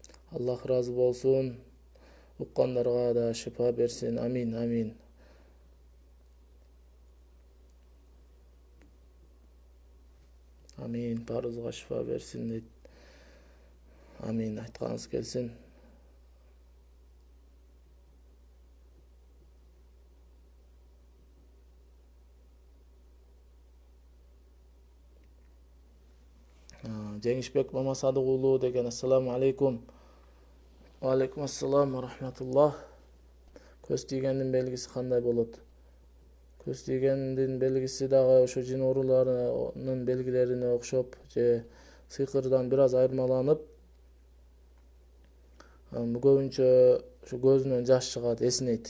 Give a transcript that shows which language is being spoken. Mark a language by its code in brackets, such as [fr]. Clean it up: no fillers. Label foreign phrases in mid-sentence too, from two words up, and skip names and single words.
[ky] Аллах разы болсун. Уккандарга да шифа берсин. Амин, амин. Амин. Баарыбызга шифа берсин дейт. Амин. Айтканыңыз келсин. Жеңишбек Мамасадык уулу деген [ar] السلام عليكم. عليكم السلام ورحمة الله. [ky] Көз тийгендин белгиси кандай болот? Көз тийгендин белгиси дагы ошо жин ооруларынын белгилерине окшоп же сыйкырдан бир аз айырмаланып, көбүнчө ошо көзүнөн жаш чыгат, эсинейт.